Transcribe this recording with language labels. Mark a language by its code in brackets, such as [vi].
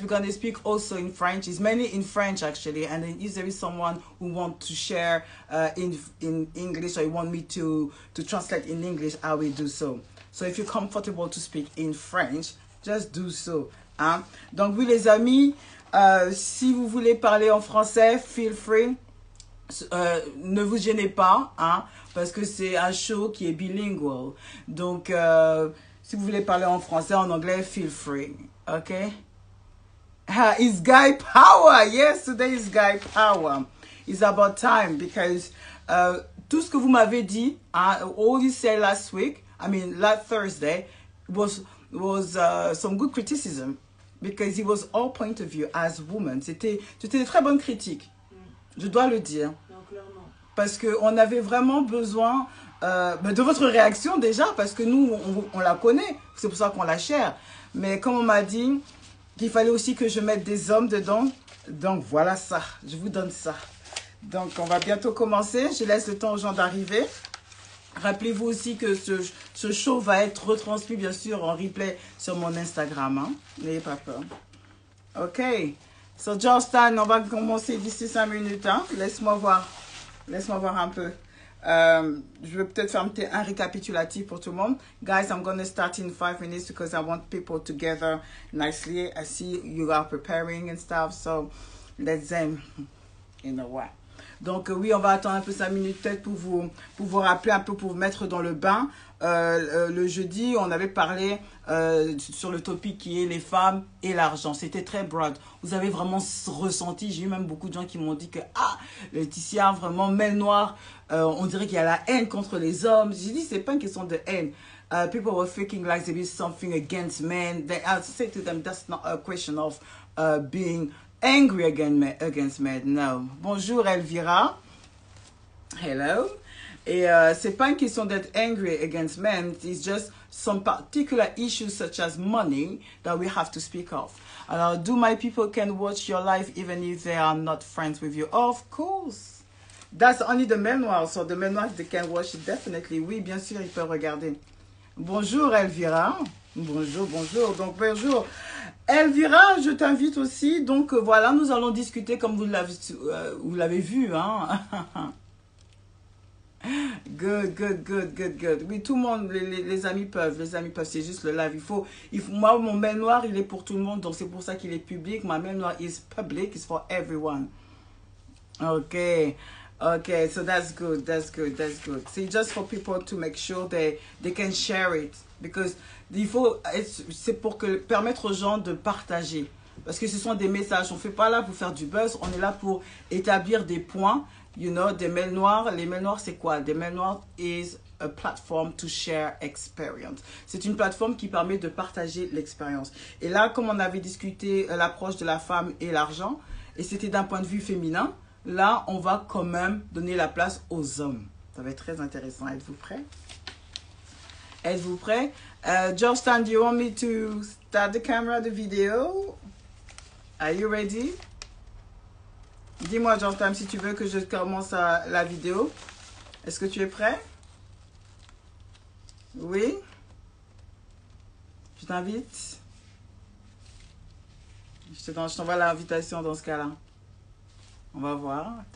[en] We're going to speak also in French. It's mainly in French, actually. And then if there is someone who wants to share in English, or you want me to translate in English, I will do so. So if you're comfortable to speak in French, just do so. [fr] Hein? Donc, oui, les amis, si vous voulez parler en français, [en] feel free. [fr] Ne vous gênez pas, hein, parce que c'est un show qui est bilingual. Donc, si vous voulez parler en français, en anglais, [en] feel free. Okay? It's Guy Power. Yes, today is Guy Power. It's about time, because [fr] tout ce que vous m'avez dit, [en] all you said last week, last Thursday, was some good criticism, because it was our point of view as women. [fr] C'était de très bonnes critiques. Je dois le dire. Non, clairement. Parce qu'on avait vraiment besoin de votre réaction déjà, parce que nous, on la connaît. C'est pour ça qu'on la share. Mais comme on m'a dit qu'il fallait aussi que je mette des hommes dedans, donc voilà ça. Je vous donne ça. Donc on va bientôt commencer. Je laisse le temps aux gens d'arriver. Rappelez-vous aussi que ce show va être retransmis, bien sûr, en replay sur mon Instagram. Hein. N'ayez pas peur. OK. So, Georgetown, on va commencer d'ici 5 minutes. Hein? Laisse-moi voir un peu. Je vais peut-être faire un récapitulatif pour tout le monde. [en] Guys, I'm going to start in 5 minutes because I want people to gather nicely. I see you are preparing and stuff. So, let's you know what. [fr] Donc, oui, on va attendre un peu 5 minutes peut-être pour vous rappeler un peu, pour vous mettre dans le bain. Le jeudi, on avait parlé sur le topic qui est les femmes et l'argent. C'était très broad. Vous avez vraiment ressenti, j'ai eu même beaucoup de gens qui m'ont dit que Laetitia, vraiment, mail noire, on dirait qu'il y a la haine contre les hommes. J'ai dit, c'est pas une question de haine. [en] People were thinking like there is something against men. I say to them, that's not a question of being angry against men. No. Bonjour Elvira. Hello. [fr] Et c'est pas une question d'être [en] angry against men. It's just some particular issues such as money that we have to speak of. Alors, do my people can watch your live even if they are not friends with you? Of course. That's only the men noirs. So the men noirs, they can watch it definitely. [fr] Oui, bien sûr, ils peuvent regarder. Bonjour Elvira. Bonjour. Donc, bonjour. Elvira, je t'invite aussi. Donc, voilà, nous allons discuter comme vous l'avez vu. Hein? [en] Good. [fr] Oui, tout le monde, les amis peuvent. C'est juste le live. Moi, mon mail noir, il est pour tout le monde. Donc, c'est pour ça qu'il est public. [en] My mail noir is public. It's for everyone. Okay, so that's good. [fr] C'est [en] just for people to make sure they can share it. Because [fr] c'est pour permettre aux gens de partager. Parce que ce sont des messages. On ne fait pas là pour faire du buzz. On est là pour établir des points. [en] You know, [fr] des mails noirs. Les mails noirs, c'est quoi? Des mails noirs is [en] a platform to share experience. [fr] C'est une plateforme qui permet de partager l'expérience. Et là, comme on avait discuté l'approche de la femme et l'argent, et c'était d'un point de vue féminin, là, on va quand même donner la place aux hommes. Ça va être très intéressant. Êtes-vous prêts? Êtes-vous prêts? [en] Justin, do you want me to start the camera, the video? Are you ready? [fr] Dis-moi, Justin, si tu veux que je commence la vidéo. Est-ce que tu es prêt? Oui? Je t'invite. Je t'envoie l'invitation dans ce cas-là. On va voir.